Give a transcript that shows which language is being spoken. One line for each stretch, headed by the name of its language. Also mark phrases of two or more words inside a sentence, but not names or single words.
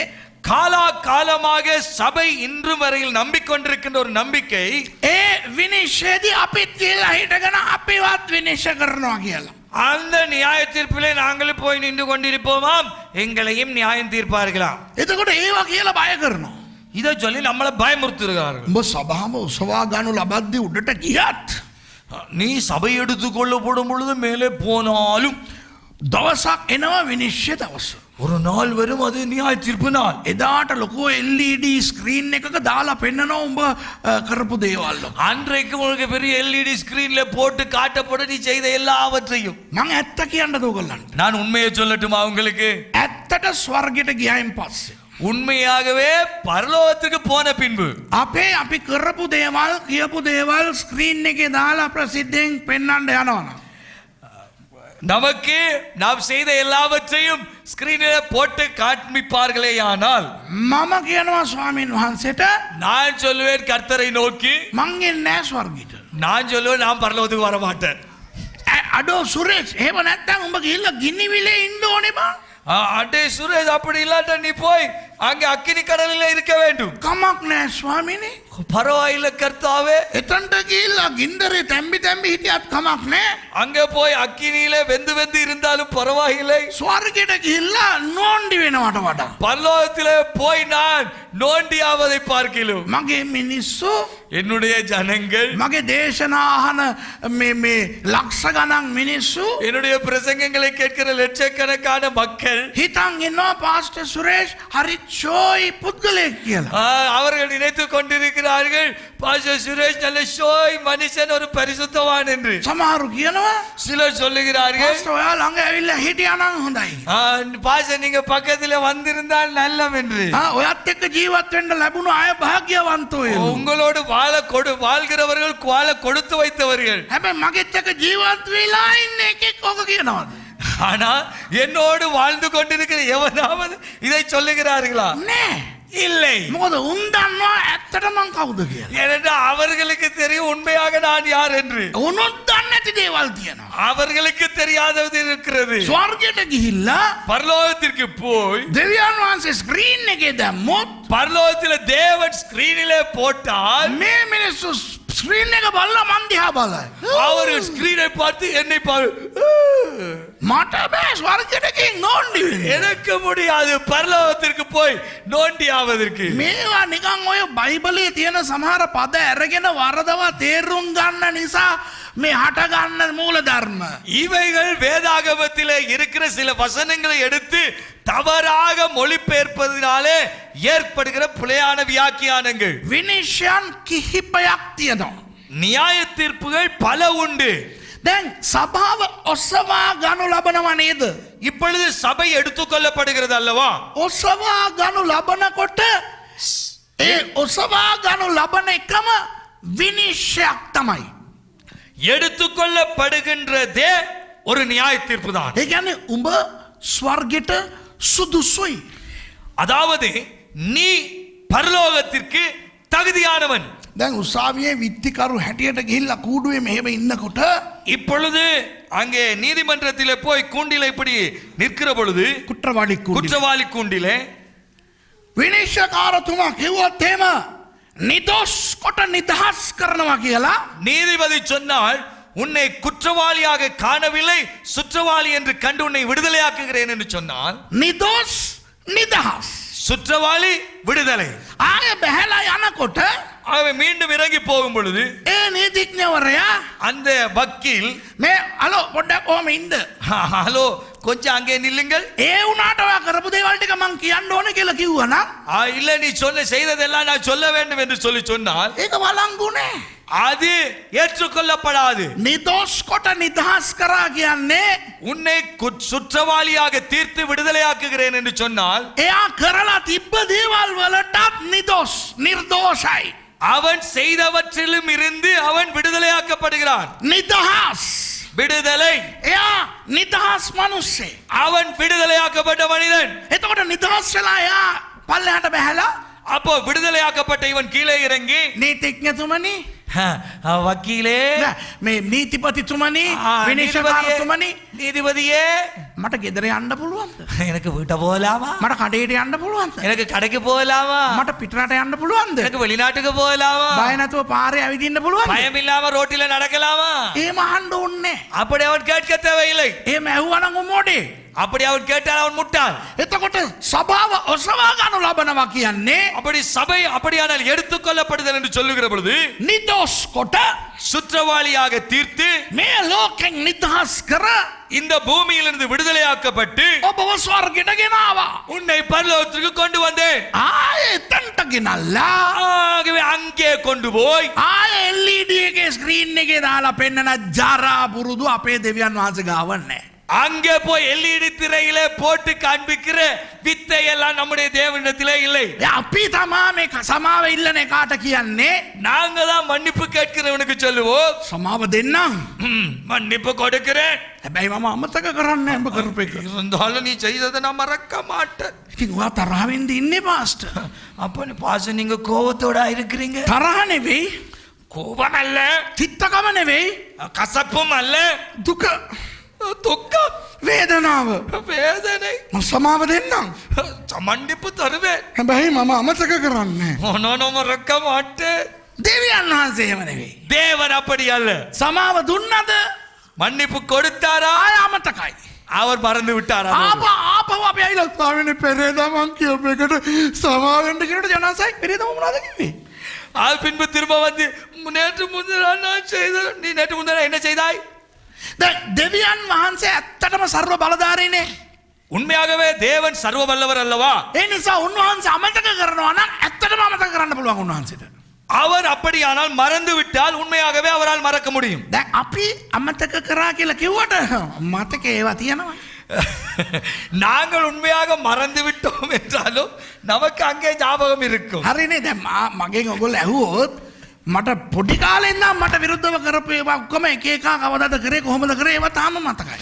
Tamil: காலா காலமாக சபை இன்று வரையில் நம்பிக்கொண்டிருக்கின்ற ஒரு நம்பிக்கை
Sinhala: ඒ විනිශ්චයේදී අපිත් කියලා හිටගෙන අපිවත් විනිශ්චය කරනවා කියලා.
Tamil: அந்த நியாய தீர்ப்பிலே நாங்களும் போய் நின்று கொண்டிருப்போமாம், எங்களையும் நியாயம் தீர்ப்பார்களாம்.
Sinhala: එතකොට ඒවා කියලා බය කරනවා.
Tamil: இதை சொல்லி நம்மளை பயமுறுத்துகிறார்கள்.
Sinhala: උඹ සභාව උසවා ගනු ලබද්දී උඩට ගියත්
Tamil: நீ சபை எடுத்துக்கொள்ளப்படும் பொழுது மேலே போனாலும்
Sinhala: දවසක් එනවා විනිශ්චය දවස.
Tamil: ஒரு நாள் வரும், அது நியாய தீர்ப்பு நாள்.
Sinhala: එදාට ලොකෝ LED ස්ක්‍රීන් එකක දාලා පෙන්නනවා උඹ කරපු දේවල්.
Tamil: அன்றைக்கு உங்களுக்கு பெரிய எல்இடி ஸ்கிரீன்ல போட்டு காட்டப்படும் நீ செய்த எல்லாவற்றையும்.
Sinhala: මං ඇත්ත කියන්නද ඔයගොල්ලන්ට?
Tamil: நான் உண்மையை சொல்லட்டுமா உங்களுக்கு?
Sinhala: ඇත්තට ස්වර්ගයට ගියායින් පස්සේ
Tamil: உண்மையாகவே பரலோகத்துக்கு போன பின்பு
Sinhala: අපි කරපු දේවල් කියපු දේවල් ස්ක්‍රීන් එකේ දාලා ප්‍රසිද්ධයෙන් පෙන්වන්න යනවා.
Tamil: நமக்கு நாம் செய்த எல்லாவற்றையும் ஸ்கிரீனில் போட்டு காண்பிப்பார்களே. ஆனால்
Sinhala: මම කියනවා ස්වාමීන් වහන්සේට
Tamil: நான் சொல்லுவேன் கர்த்தரை நோக்கி,
Sinhala: මං එන්නේ නැහැ ස්වර්ගයට.
Tamil: நான் சொல்லுவேன் நான் பரலோகத்துக்கு வர மாட்டேன்.
Sinhala: අඩෝ සුරේෂ් එහෙම නැත්නම් උඹ ගිහිල්ලා ගිනිවිලේ ඉන්න ඕනේ බං.
Tamil: அடே சுரேஷ், அப்படி இல்லாட்ட நீ போய் அங்கே அக்கினி கடலில் இருக்க வேண்டும்.
Sinhala: කමක් නැහැ ස්වාමීනි.
Tamil: பரவாயில்லை கர்த்தாவே,
Sinhala: එතනට ගිහිල්ලා ගින්දරේ තැම්බි තැම්බි හිටියත් කමක් නැහැ.
Tamil: அங்கே போய் அக்கினியில வெந்து வெந்து இருந்தாலும் பரவாயில்லை.
Sinhala: ස්වර්ගයට ගිහිල්ලා නෝන්ඩි වෙනවට වඩා
Tamil: பரலோகத்திலே போய் நான் நோண்டியாவதை பார்க்கிலும்
Sinhala: මගේ මිනිස්සු
Tamil: என்னுடைய ஜனங்கள்,
Sinhala: මගේ දේශනා අහන මේ ලක්ෂ ගණන් මිනිස්සු
Tamil: என்னுடைய பிரசங்கங்களை கேட்கிற லட்சக்கணக்கான மக்கள்
Sinhala: හිතන් ඉන්නවා පාස්ටර් සුරේෂ් හරි චෝයි පුද්ගලයෙක් කියලා.
Tamil: அவர்கள் நினைத்துக் கொண்டிருக்கிறார்கள் பாஸ்டர் சுரேஷ் நல்ல ஷோய் மனுஷன், ஒரு பரிசுத்தவான் என்று.
Sinhala: සමහරු කියනවා
Tamil: சிலர் சொல்லுகிறார்கள்,
Sinhala: පාස්ටර් ඔයා ළඟ ඇවිල්ලා හිටියා නම් හොඳයි.
Tamil: பாஸ்டர் நீங்க பக்கத்துல வந்திருந்தால் நல்லம் என்று.
Sinhala: ඔයත් එක්ක ජීවත් වෙන්න ලැබුණු අය භාග්‍යවන්තෝ වෙනවා.
Tamil: உங்களோடு வாழ்கிறவர்கள் வாழ கொடுத்து வைத்தவர்கள்.
Sinhala: හැබැයි මගෙත් එක්ක ජීවත් වෙලා ඉන්න එකෙක් ඔක කියනවාද?
Tamil: ஆனா என்னோடு வாழ்ந்து கொண்டிருக்கிற எவனாவது இதை சொல்லுகிறார்களா?
Sinhala: නෑ.
Tamil: இல்லை.
Sinhala: මොකද උන් දන්නවා ඇත්තට මං කවුද කියලා.
Tamil: ஏனென்றால் அவர்களுக்கு தெரியும் உண்மையாக நான் யார் என்று.
Sinhala: උනුත් දන්නේ නැති දේවල් තියෙනවා.
Tamil: அவர்களுக்கு தெரியாதது இருக்கிறது.
Sinhala: ස්වර්ගයට ගිහිල්ලා
Tamil: பரலோகத்திற்கு போய்
Sinhala: දෙවියන් වහන්සේ ස්ක්‍රීන් එකේ දැම්මොත්
Tamil: பரலோகத்தில் தேவன் ஸ்கிரீனிலே போட்டால்
Sinhala: මේ මිනිස්සු ස්ක්‍රීන් එක බලලා මන් දිහා බලයි.
Tamil: அவர்கள் ஸ்கிரீனை பார்த்து என்னை
Sinhala: මට බෑ ස්වර්ගයට ගිහින් නෝන්ඩි වෙන්න.
Tamil: எனக்கு முடியாது பரலோகத்திற்கு போய் நோண்டி ஆவதற்கு.
Sinhala: මේවා නිකන් ඔය බයිබලයේ තියෙන සමහර පද අරගෙන වරදවා තේරුම් ගන්න නිසා මේ හට ගන්න මූල ධර්ම.
Tamil: இவைகள் வேதாகமத்திலே இருக்கிற சில வசனங்களை எடுத்து தவறாக மொழிபெயர்ப்பதினாலே ஏற்படுகிற பிழையான வியாக்கியானங்கள்.
Sinhala: විනිශ්චයන් කිහිපයක් තියෙනවා.
Tamil: நியாய தீர்ப்புகள் பல உண்டு.
Sinhala: දැන් සභාව ඔසවා ගනු ලබනවා නේද?
Tamil: இப்பொழுது சபை எடுத்துக்கொள்ளப்படுகிறது அல்லவா?
Sinhala: ඔසවා ගනු ලබනකොට ඒ ඔසවා ගනු ලබන එකම විනිශ්චයක් තමයි.
Tamil: எடுத்துக்கொள்ளப்படுகின்றதே ஒரு நியாய தீர்ப்பு தான்.
Sinhala: ඒ කියන්නේ උඹ ස්වර්ගයට සුදුසුයි.
Tamil: அதாவது நீ பரலோகத்திற்கு தகுதியானவன்.
Sinhala: දැන් උසාවියේ විත්තිකරු හැටියට ගිහිල්ලා කූඩුවේ මෙහෙම ඉන්නකොට
Tamil: இப்பொழுது அங்கே நீதிமன்றத்திலே போய் கூண்டிலே இப்படி நிற்கிற பொழுது
Sinhala: කුට්‍රවාඩි කූඩුවේ
Tamil: குற்றவாளி கூண்டிலே
Sinhala: විනිශ්චයකාරතුමා කිව්වොත් එහෙම නිදොස් කොට නිදහස් කරනවා කියලා
Tamil: நீதிபதி சொன்னால் உன்னை குற்றவாளியாக காணவில்லை, சுற்றவாளி என்று கண்டு உன்னை விடுதலையாக்குகிறேன் என்று சொன்னால்
Sinhala: නිදොස් නිදහස්
Tamil: சுற்றவாளி விடுதலை.
Sinhala: ආය බහැලා යනකොට
Tamil: அவன் மீண்டும் இறங்கி போகும் பொழுது
Sinhala: ඒ නීතිඥවරයා
Tamil: அந்த வக்கீல்,
Sinhala: මේ අලෝ පොඩ්ඩක් ඔහම ඉන්න.
Tamil: ஹலோ கொஞ்சம் அங்கே நில்லுங்கள்,
Sinhala: ඒ වුණාට ඔයා කරපු දේවල් ටික මං කියන්න ඕනේ කියලා කිව්වනම්
Tamil: இல்ல நீ செய்ததெல்லாம் நான் சொல்ல வேண்டும் என்று சொல்லி சொன்னால்
Sinhala: ඒක වළංගු නෑ.
Tamil: அது ஏற்றுக்கொள்ளப்படாது.
Sinhala: නිදොස් කොට නිදහස් කරා කියන්නේ
Tamil: உன்னை சுற்றவாளியாக தீர்த்து விடுதலையாக்குகிறேன் என்று சொன்னால்
Sinhala: එයා කරලා තිබ්බ දේවල් වලටත් නිදොස් නිර්දෝෂයි.
Tamil: அவன் செய்தவற்றிலும் இருந்து அவன் விடுதலையாக்கப்படுகிறான்.
Sinhala: නිදහස්
Tamil: விடுதலை.
Sinhala: එයා නිදහස් මිනිස්සේ.
Tamil: அவன் விடுதலையாக்கப்பட்ட மனிதன்.
Sinhala: එතකොට නිදහස් වෙලා එයා පල්ලෙහාට බහැලා
Tamil: அப்போ விடுதலையாக்கப்பட்ட இவன் கீழே இறங்கி,
Sinhala: නීතිඥතුමනි
Tamil: வக்கீலே,
Sinhala: මේ නීතිපතිතුමනි විනිශ්චයකාරතුමනි
Tamil: நீதிபதியே,
Sinhala: මට ගෙදර යන්න පුළුවන්ද?
Tamil: எனக்கு வீட்டை போகலாமா?
Sinhala: මට කඩේට යන්න පුළුවන්ද?
Tamil: எனக்கு கடைக்கு போகலாமா?
Sinhala: මට පිටරට යන්න පුළුවන්ද?
Tamil: எனக்கு வெளிநாட்டுக்கு போகலாமா?
Sinhala: බය නැතුව පාරේ ඇවිදින්න පුළුවන්ද?
Tamil: பயம் இல்லாம ரோட்டில நடக்கலாமா?
Sinhala: එහෙම අහන්න ඕනේ.
Tamil: அப்படி அவன் கேட்க தேவையில்லை.
Sinhala: එහෙම ඇහුවනම් උමෝඩේ.
Tamil: அப்படி அவன் கேட்டால் அவன் முட்டாள்.
Sinhala: එතකොට සභාව ඔසවා ගන්නු ලබනවා කියන්නේ
Tamil: அப்படி சபை அப்படியானால் எடுத்துக்கொள்ளப்படுதல் என்று சொல்லுகிற பொழுது
Sinhala: නිදොස් කොට
Tamil: சுற்றவாளியாக தீர்த்து
Sinhala: මේ ලෝකෙන් නිදහස් කර
Tamil: இந்த பூமியிலிருந்து விடுதலையாக்கப்பட்டு
Sinhala: ඔබව ස්වර්ගයට ගෙනාවා.
Tamil: உன்னை பரலோகத்திற்கு கொண்டு வந்தேன்.
Sinhala: ආයේ එතනට ගෙනල්ලා
Tamil: ஆகவே அங்கே கொண்டு போய்
Sinhala: ආයේ LED එකේ ස්ක්‍රීන් එකේ දාලා පෙන්නන ජරා පුරුදු අපේ දෙවියන් වහන්සේ ගාවන්නේ.
Tamil: அங்கே போய் LED திரையிலே போட்டு காண்பிக்கிற வித்தை எல்லாம் நம்முடைய தேவனிடத்திலே இல்லை.
Sinhala: අපි තමා මේ සමාව ඉල්ලන එකාට කියන්නේ
Tamil: நாங்க தான் மன்னிப்பு கேட்கிறவனுக்கு சொல்லுவோம்,
Sinhala: සමාව දෙන්නම්.
Tamil: மன்னிப்பு கொடுக்கிறேன்.
Sinhala: හැබැයි මම අමතක කරන්නේ උඹ කරපු එක.
Tamil: இருந்தாலும் நீ செய்ததை நான் மறக்க மாட்டேன்.
Sinhala: ඉතින් ඔයා තරහ වෙන්න ඉන්නේ පාස්ටර්.
Tamil: அப்ப பாச நீங்க கோபத்தோட இருக்கிறீங்க.
Sinhala: තරහ නෙවෙයි,
Tamil: கோபம் அல்ல,
Sinhala: තිත්තකම නෙවෙයි,
Tamil: கசப்பும் அல்ல,
Sinhala: දුක,
Tamil: துக்கம்,
Sinhala: වේදනාව.
Tamil: வேதனை.
Sinhala: මම සමාව දෙන්නම්.
Tamil: மன்னிப்பு தருவேன்.
Sinhala: හැබැයි මම අමතක කරන්නේ.
Tamil: நான் மறக்க மாட்டேன்.
Sinhala: දෙවියන් වහන්සේ එහෙම නෙවෙයි.
Tamil: தேவன் அப்படி அல்ல.
Sinhala: සමාව දුන්නද
Tamil: மன்னிப்பு கொடுத்தாரா?
Sinhala: ආය අමතකයි.
Tamil: அவர் மறந்து விட்டாரா?
Sinhala: ආපහු අපි ඇවිල්ලා ස්වාමීනි පෙරේදා මං කියපු එකට සමාව වෙන්න කියනකොට ජනසයි පෙරේදා මොනවද කිව්වේ?
Tamil: அது பின்பு திரும்ப வந்து நேற்று முந்தினா நான் செய்த, நீ நேற்று முந்தினா என்ன செய்தாய்?
Sinhala: දැන් දෙවියන් වහන්සේ ඇත්තටම සර්ව බලධාරීනේ.
Tamil: உண்மையாகவே தேவன் சர்வ வல்லவர் அல்லவா?
Sinhala: ඒ නිසා උන්වහන්සේ අමතක කරනවා නම් ඇත්තටම අමතක කරන්න පුළුවන් උන්වහන්සේට.
Tamil: அவர் அப்படியானால் மறந்து விட்டால் உண்மையாகவே அவரால் மறக்க முடியும்.
Sinhala: දැන් අපි අමතක කරා කියලා කිව්වට මතකේ ඒවා තියෙනවා.
Tamil: நாங்கள் உண்மையாக மறந்து விட்டோம் என்றாலும் நமக்கு அங்கே ஞாபகம் இருக்கும்.
Sinhala: හරිනේ. දැන් මගෙන් ඔයගොල්ලෝ ඇහුවොත් මට පොඩි කාලේ ඉඳන් මට විරුද්ධව කරපු ඒවා ඔක්කොම එක එක කවදාද කරේ කොහොමද කරේ ඒවා තාම මතකයි.